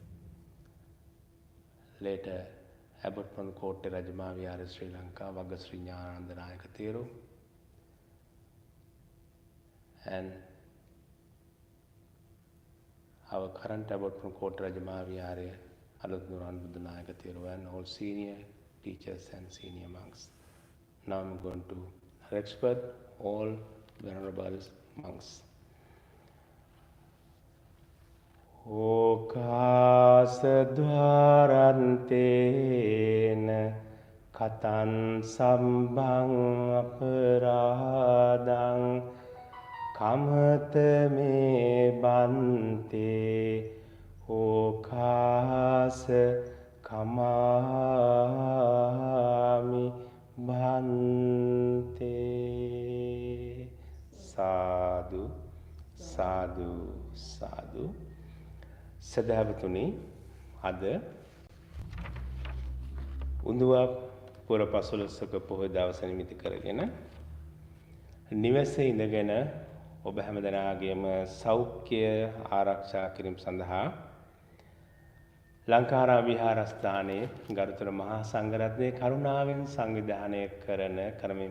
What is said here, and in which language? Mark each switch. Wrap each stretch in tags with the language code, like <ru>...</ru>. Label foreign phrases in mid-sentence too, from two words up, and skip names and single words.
<en>later Abbot from Kotte Rajamavihara Sri Lanka, Vagasri Jnanananda Nayakathero, and our current Abbot from Kotte Rajamavihara Alutnura Anuruddha Nayakathero, and all senior teachers and senior monks. Now I'm going to expert all venerable monks.</en> <pi>Okasadvarantena katan sambang aparadang kamata me bante okasa kamami bante. Sadhu, sadhu, sadhu.</pi> <si>සදහවතුනි, අද උඳුවා පුර පසළොස්වක පොහොය දවස නිමිති කරගෙන නිවසේ ඉඳගෙන ඔබ හැමදෙනාගේම සෞඛ්‍ය ආරක්ෂා කිරීම සඳහා ලංකාරාම විහාරස්ථානයේ ගරුතර මහා සංඝරත්නයේ කරුණාවෙන් සංවිධානය කරමින්</si>